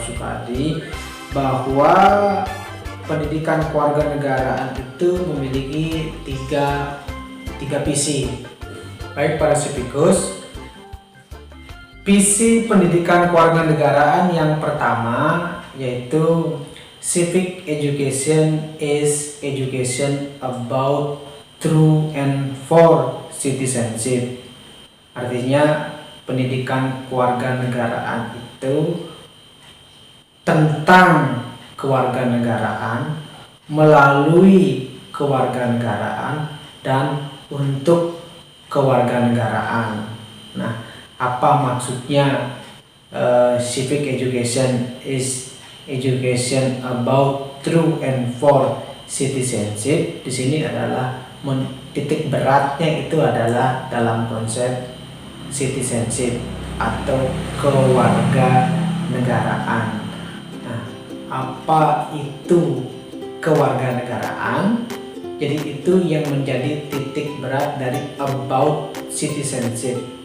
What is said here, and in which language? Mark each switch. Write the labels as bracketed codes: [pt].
[id] Sukadi, bahwa pendidikan kewarganegaraan itu memiliki tiga visi. Baik para civikus, visi pendidikan kewarganegaraan yang pertama yaitu [en] civic education is education about through and for citizenship. [id] Artinya pendidikan kewarganegaraan itu tentang kewarganegaraan, melalui kewarganegaraan, dan untuk kewarganegaraan. Nah, apa maksudnya [en] civic education is education about through and for citizenship? [id] Di sini adalah titik beratnya itu adalah dalam konsep citizenship atau kewarganegaraan. Nah, apa itu kewarganegaraan? Jadi itu yang menjadi titik berat dari [en] about citizenship.